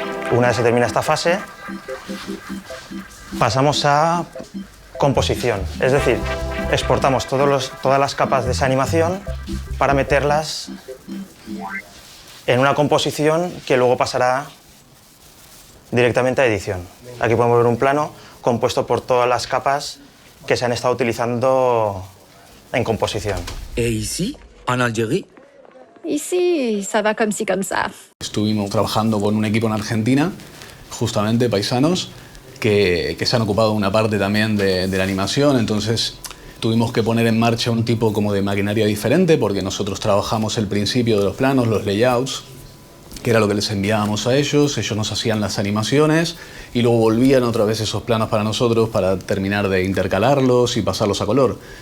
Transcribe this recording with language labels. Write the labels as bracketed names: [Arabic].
[Spanish] Una vez se termina esta fase, pasamos a composición, es decir, exportamos todas las capas de esa animación para meterlas en una composición que luego pasará directamente a edición. Aquí podemos ver un plano compuesto por todas las capas que se han estado utilizando en composición. [French] Et ici, en Algérie? Ici, ça va comme ci, comme ça. [Spanish] Estuvimos trabajando con un equipo en Argentina, justamente paisanos, que se han ocupado de una parte también de la animación, entonces tuvimos que poner en marcha un tipo como de maquinaria diferente porque nosotros trabajamos el principio de los planos, los layouts, que era lo que les enviábamos a ellos nos hacían las animaciones y luego volvían otra vez esos planos para nosotros para terminar de intercalarlos y pasarlos a color.